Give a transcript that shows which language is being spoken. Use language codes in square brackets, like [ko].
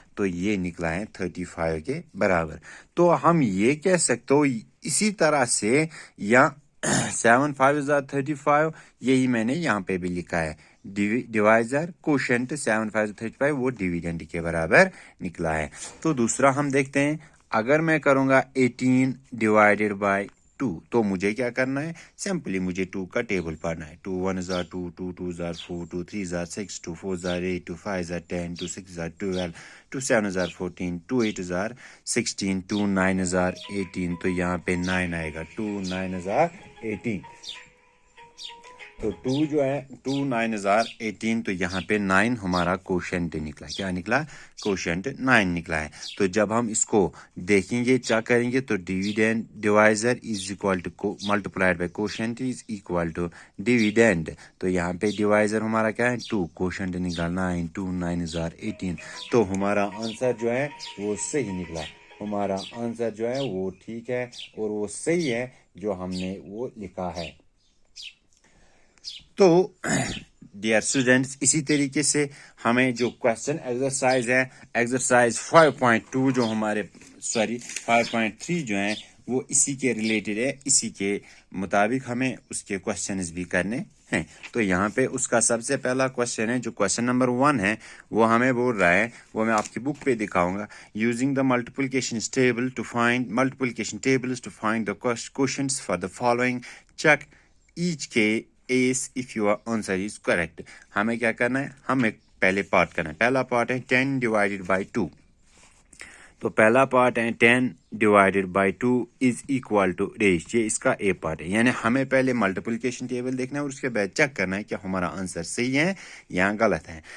[ur] تو یہ نکلا ہے 35 کے برابر. تو ہم یہ کہہ سکتے ہو اسی طرح سے، یا [en] 7 5s are 35 [ur] یہی میں نے یہاں پہ بھی لکھا ہے. ڈیوائزر کوشنٹ 7 5 35 وہ ڈیویڈینڈ کے برابر نکلا ہے. تو دوسرا ہم دیکھتے ہیں، اگر میں کروں گا 18 ڈیوائڈیڈ بائی 2 تو مجھے کیا کرنا ہے؟ سمپلی مجھے 2 کا ٹیبل پڑھنا ہے. [en] 2 1s are 2, 2 2s are 4, 2 3s are 6, 2 4s are 8, 2 5s are 10, 2 6s are 12, 2 7s are 14, 2 8s are 16, 2 9s are 18. [ur] تو یہاں پہ 9 آئے گا. [en] 2 9s are 18. [ur] تو 2 جو ہے [en] 2 9s are 18. [ur] تو یہاں پہ 9 ہمارا کوشنٹ نکلا. کیا نکلا؟ کوشنٹ 9 نکلا ہے. تو جب ہم اس کو دیکھیں گے چیک کریں گے تو [en] Divisor is equal to multiplied by quotient is equal to dividend. [ur] تو یہاں پہ ڈیوائزر ہمارا کیا ہے 2، کوشنٹ نکلا 9، [en] 2 9s are 18. [ur] تو ہمارا آنسر جو ہے وہ صحیح نکلا. ہمارا آنسر جو ہے وہ ٹھیک ہے اور وہ صحیح ہے جو ہم نے وہ لکھا ہے. تو ڈیئر اسٹوڈینٹس، اسی طریقے سے ہمیں جو کوشچن ایکسرسائز ہے، ایکسرسائز 5.2 جو 5.3 جو ہیں وہ اسی کے ریلیٹڈ ہے, اسی کے مطابق ہمیں اس کے کوشچنز بھی کرنے ہیں. تو یہاں پہ اس کا سب سے پہلا کوشچن ہے, جو کوشچن نمبر 1 ہے, وہ ہمیں بول رہا ہے, وہ میں آپ کی بک پہ دکھاؤں گا. [en] Using the multiplication table to find the quotients for the following, check each case if your answer is correct. [ur] ہمیں کیا کرنا ہے, ہمیں پہلے پارٹ کرنا ہے. پہلا پارٹ ہے 10 ڈیوائڈیڈ بائی 2. تو پہلا پارٹ ہے 10 divided by 2 [en] is equal to [ur] ریش. یہ اس کا اے پارٹ ہے, یعنی ہمیں پہلے ملٹیپلیکیشن ٹیبل دیکھنا ہے اور اس کے بعد چیک کرنا ہے کہ ہمارا آنسر صحیح ہے یا غلط ہے.